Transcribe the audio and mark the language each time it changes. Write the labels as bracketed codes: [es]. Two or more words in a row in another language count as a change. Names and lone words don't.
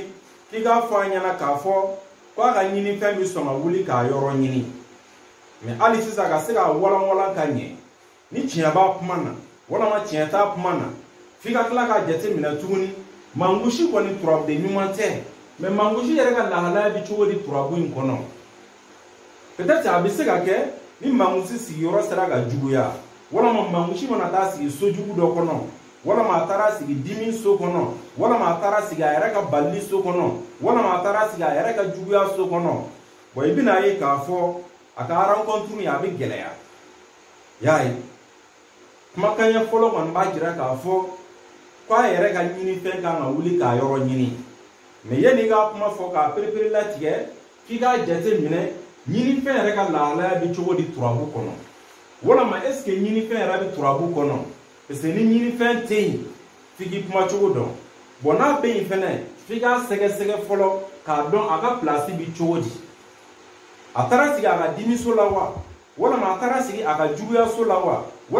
[bm] K'i k'a fɔ an ɲɛna k'a fɔ k'a ka ɲinifɛn bɛ sɔn ka wuli k'a yɔrɔ ɲini. Mais hali sisan ka se k'a walan ka ɲɛ ni tiɲɛ b'a kuma na walama tiɲɛ t'a kuma na f'i ka tila k'a jate minɛ tuguni mangusi kɔni turabuden ɲuman tɛ mais mangusi yɛrɛ ka lahalaya bɛ cogo di turabu in kɔnɔ? Peut-être a bɛ se ka kɛ ni mangusi sigiyɔrɔ sera ka juguya walama mangushi mana taa sigi sojugu dɔ kɔnɔ walama a taara sigi dimi so kɔnɔ walama a taara sigi a yɛrɛ ka balili so kɔnɔ walama a taara sigi a yɛrɛ ka juguya so kɔnɔ bon i bɛna ye k'a fɔ a ka rencontre a bɛ gɛlɛya y'a ye kumakan ɲɛ fɔlɔ kɔni b'a jira k'a fɔ k'a yɛrɛ ka ɲinifɛn kan ka wuli k'a yɔrɔ ɲini mais yanni k'a kuma fɔ k'a perepere latigɛ f'i k'a jate minɛ ɲinifɛn yɛrɛ ka lahalaya bɛ cogo di turabu kɔnɔ walama [fr] est ce que [bm] ɲinifɛn yɛrɛ bɛ turabu kɔnɔ [fr] parce que [bm] ni ɲinifɛn tɛ yen f'i k'i kuma cogo dɔn bon n'a bɛ yen fɛnɛ f'i k'a sɛgɛsɛgɛ fɔlɔ k'a dɔn a ka place bɛ cogo di a taara sigi a ka dimiso la wa walama a taara sigi a ka juguya so la wa walama